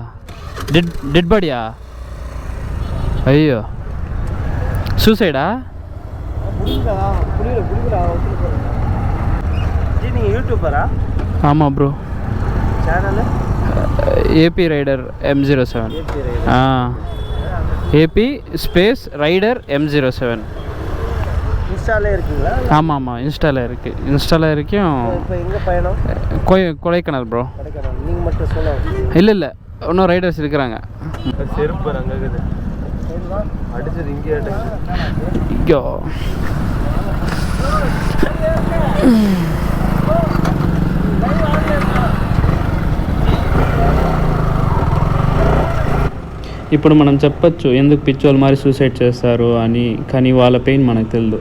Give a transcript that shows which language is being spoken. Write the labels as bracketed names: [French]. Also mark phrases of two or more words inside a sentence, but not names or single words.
[Telugu] డెడ్ బాడీయా? అయ్యో, సూసైడా? యూట్యూబరా? [Tamil] ஆமா ப்ரோ. சேனல் ஏபி ரைடர் M07. ஏபி ஸ்பேஸ் ரைடர் M07. இன்ஸ்டால இருக்குங்களா? ஆமாம், இன்ஸ்டால இருக்குது. இன்ஸ்டால இருக்கும். இப்போ எங்கே பயணம்? கொடைக்கானல் ப்ரோ. நீங்கள் மட்டும் சொல்ல? இல்லை, இன்னும் ரைடர்ஸ் இருக்கிறாங்க. செருப்பு அங்கே இருக்குது, அடிச்சது இங்கே ஐயோ. [Telugu] ఇప్పుడు మనం చెప్పచ్చు ఎందుకు పిచ్చోళ్ళు మరి సూసైడ్ చేస్తారు అని, కానీ వాళ్ళ పెయిన్ మనకు తెలియదు.